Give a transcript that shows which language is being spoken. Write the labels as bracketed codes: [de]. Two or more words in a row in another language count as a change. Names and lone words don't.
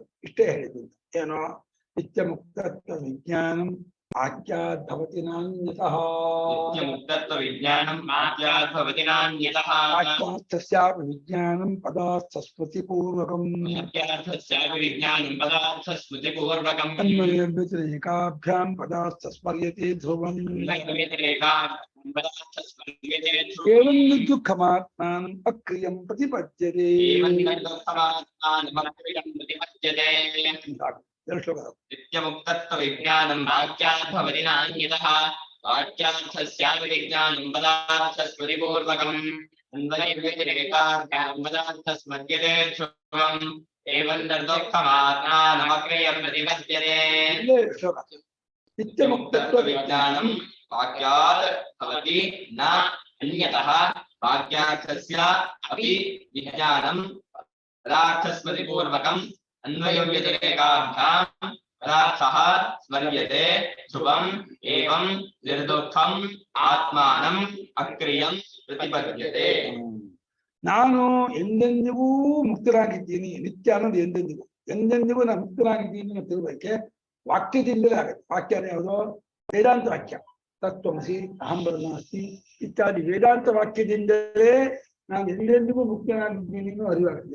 [kn] ಇಷ್ಟೇ ಹೇಳಿದ್ದು ಏನೋ [sa] ನಿತ್ಯ ಮುಕ್ತತ್ವ ವಿಜ್ಞಾನಂ ಆಖ್ಯಾದ್ಭವತಿ ನಾನ್ಯತಃ, ಆಖ್ಯಾರ್ಥಸ್ಯಾಪಿ ವಿಜ್ಞಾನಂ ಪದಾರ್ಥ ಸ್ಮೃತಿ ಪೂರ್ವಕಂ, ಅನ್ವಯವ್ಯತಿರೇಕಾಭ್ಯಾಂ ಪದಾರ್ಥ ಸ್ಮರ್ಯತೆ ಧ್ರುವಂ, ಏವಂ ದುಃಖಮಾತ್ಮಾನಂ ಅಕ್ರಿಯಂ ಪ್ರತಿಪದ್ಯತೆ. ನಿತ್ಯಮುಕ್ತತ್ವ ವಿಜ್ಞಾನಂ ವಾಕ್ಯಾರ್ಥವತಿ ನಾನ್ಯತಃ, ವಾಕ್ಯಾರ್ಥಸ್ಯಾಪಿ ವಿಜ್ಞಾನಂ ಪದಾರ್ಥ ಸ್ಮೃತಿಪೂರ್ವಕಂ, ಅನ್ವಯವ್ಯತಿರೇಕಾಭ್ಯಾಂ ಪದಾರ್ಥ ಸ್ಮರ್ಯತೆ ಧ್ರುವಂ, ಏವಂ ದುಃಖಮಾತ್ಮಾನಮಕ್ರಿಯಂ ಪ್ರತಿಪದ್ಯತೆ. ನಿತ್ಯಮುಕ್ತತ್ವ ವಿಜ್ಞಾನಂ ವಾಕ್ಯಾತ್ ಭವತಿ ನ ಅನ್ಯತಃ, ವಾಕ್ಯಾರ್ಥಸ್ಯ ಅಪಿ ವಿಜ್ಞಾನಂ ಪದಾರ್ಥ ಸ್ಮೃತಿಪೂರ್ವಕಂ, ಅನ್ವಯವ್ಯತಿರೇಕಾಭ್ಯಾಂ ಪದಾರ್ಥಃ ಸ್ಮರ್ಯತೆ ಧ್ರುವಂ, ಏವಂ ನಿರ್ದುಃಖಂ ಆತ್ಮಾನಂ ಅಕ್ರಿಯಂ ಪ್ರತಿಪದ್ಯತೆ. [kn] ನಾನು ಎಂದೆಂದಿಗೂ ಮುಕ್ತರಾಗಿದ್ದೀನಿ. ನಿತ್ಯ ಅನ್ನೋದು ಎಂದೆಂದಿಗೂ ನಾನು ಮುಕ್ತರಾಗಿದ್ದೀನಿ ಅಂತ ತಿಳ್ಬೇಕೆ ವಾಕ್ಯದಿಂದಲೇ ಆಗುತ್ತೆ. ವಾಕ್ಯನೇ ಯಾವುದು? ವೇದಾಂತ ವಾಕ್ಯ. [sa] ತತ್ವಮಸಿ ಅಹಂ ಬ್ರಹ್ಮಾಸ್ಮಿ [kn] ಇತ್ಯಾದಿ ವೇದಾಂತ ವಾಕ್ಯದಿಂದಲೇ ನಾನು ಎಂದೆಂದಿಗೂ ಮುಕ್ತನಾಗಿದ್ದೀನಿ ಅರಿವಾಗುತ್ತೆ.